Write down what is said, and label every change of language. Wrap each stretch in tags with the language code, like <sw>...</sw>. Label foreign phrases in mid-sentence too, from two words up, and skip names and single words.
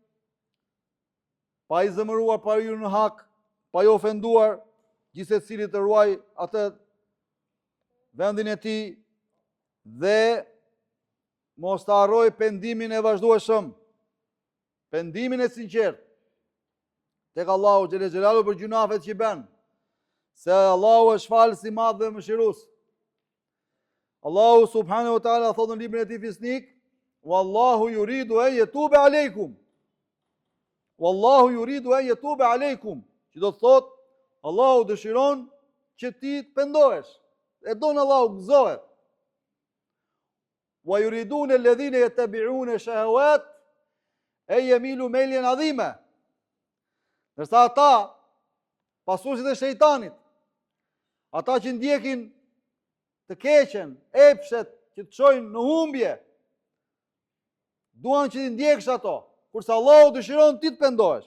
<sq>pa i zemëruar, pa i në hak, pa i ofenduar, gjithsecili të ruaj atë vendin e tij dhe mos të harroj pendimin e vazhdueshëm, pendimin e sinqertë tek Allahu</sq> <ar>جل جلاله</ar> <sq>për gjunafet që bën, se Allahu është falës i madh dhe mëshirues. Allahu</sq> <ar>سبحانه وتعالى</ar> <sq>thotë në librin e tij fisnik,</sq> <ar>والله يريد أن يتوب عليكم. والله يريد أن يتوب عليكم.</ar> <sq>Që do të thotë, Allahu dëshiron që ti të pendohesh. E don Allahu gëzohet.</sq> <ar>ويريد الذين يتبعون الشهوات أن تميلوا ميلا عظيما.</ar> <sq>Ndërsa ata, pasuesit e shejtanit, ata që ndjekin të keqen, epshet që të çojnë në humbje, duan që ti ndjekësh ato, kurse Allahu dëshiron ti të pendohesh.</sq>